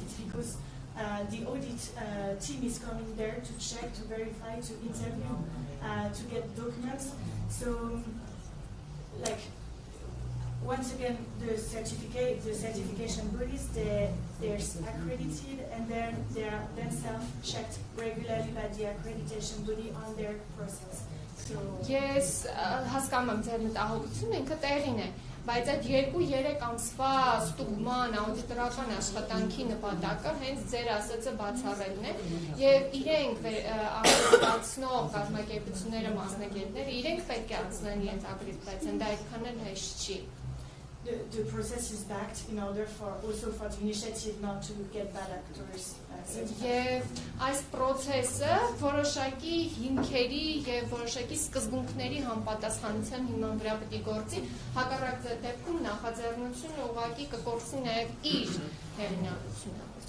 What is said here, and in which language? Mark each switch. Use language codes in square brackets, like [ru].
[en] It's because the audit team is coming there to check, to verify, to interview, to get documents. So, like, once again, the certification bodies, they're accredited, and then they're themselves checked regularly by the accreditation body on their process. So [hy] yes, հասկանում եմ ձեր մտահոգությունը ինքը տեղին է, բայց այդ 2-3 ամսվա ստուգման աուդիտորական աշխատանքի նպատակը հենց ձեր ասածը բացառելն է, եւ իրենք ակրեդիտացնող կազմակերպությունները, մասնագետները իրենք պետք է անցնեն իրենց ակրեդիտացիան, դա այդքան էլ հեշտ չի։ [en] The process is backed in order for also for the initiative not to get bad actors. [hy] Եվ այս process-ը որոշակի հիմքերի եւ որոշակի սկզբունքների համապատասխանության հիման վրա պետք է գործի, հակառակ դեպքում նախաձեռնությունը ուղղակի կկորցնի նաեւ իր հեղինակությունը։